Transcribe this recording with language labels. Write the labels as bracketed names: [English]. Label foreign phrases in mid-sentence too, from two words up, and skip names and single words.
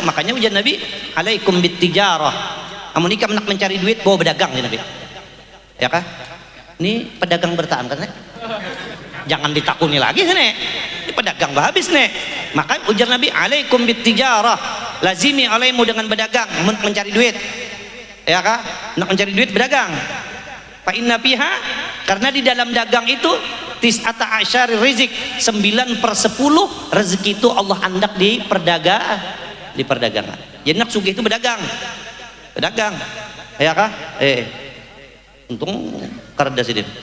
[Banjar] Makanya ujian Nabi [Arabic] alaikum bittijarah, [Banjar] amun nikah nak mencari duit bawa berdagang ya Nabi ya kah? Ini pedagang bertahan kan jangan ditakuni lagi nih, ini pedagang habis nih. Maka ujar Nabi [Arabic] alaikum bittijarah, lazimi alaimu [Banjar] dengan berdagang mencari duit ya kah? Nak mencari duit berdagang, [Arabic] فإن فيها, [Banjar] karena di dalam dagang itu [Arabic] tis'ata asyari rizik, [Banjar] 9/10 rezeki itu Allah andak di perdagangan. Jadi nak sugih itu berdagang ya kah? Untung kareda sidin.